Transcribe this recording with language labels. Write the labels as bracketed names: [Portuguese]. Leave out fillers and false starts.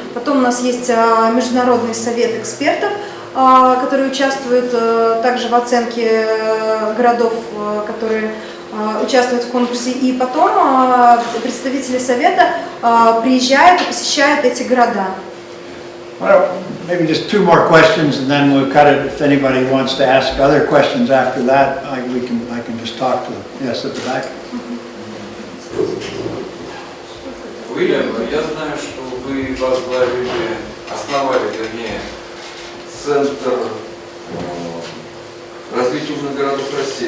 [Russian] Потом у нас есть международный совет экспертов, который участвует также в оценке городов, которые участвуют в конкурсе. И потом представители совета приезжают и посещают эти города. [English] Well, maybe just 2 more questions, and then we'll cut it. If anybody wants to ask other questions after that, I can just talk to them. Yes, at the back. [Russian] Уильям, я знаю, что вы основали, вернее, Центр развития умных городов России.